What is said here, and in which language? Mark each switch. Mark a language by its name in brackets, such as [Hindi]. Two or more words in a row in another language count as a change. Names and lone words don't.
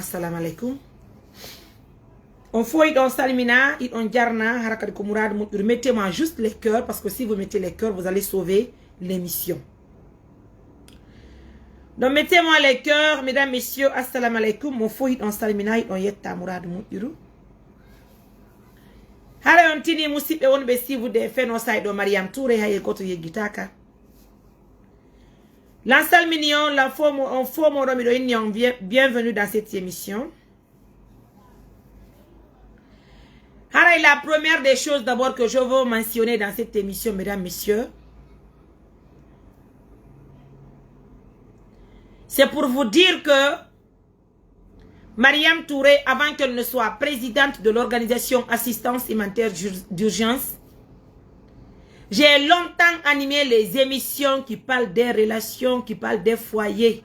[Arabic] Assalamu aleykum. [Fula] On fof iɗon salmina, iɗon jarna hara kadi ko mouradu moƴƴuru. [French] Mettez-moi juste les cœurs, parce que si vous mettez les cœurs, vous allez sauver l'émission. Donc mettez-moi les cœurs, mesdames, messieurs. [Arabic] Assalamu aleykum. [Fula] Mon fof iɗon salmina, iɗon yetta mouradu moƴƴuru. Hara on tini musidɓe wonɓe suivude Feno Sayɗo Mariam Touré, hay goto yeggitaka. [French] L'ensemble mignon, la forme, on forme, bienvenue dans cette émission. Haray, la première des choses d'abord que je veux mentionner dans cette émission, mesdames, messieurs, c'est pour vous dire que Mariam Touré, avant qu'elle ne soit présidente de l'organisation Assistance humanitaire d'urgence, j'ai longtemps animé les émissions qui parlent des relations, qui parlent des foyers.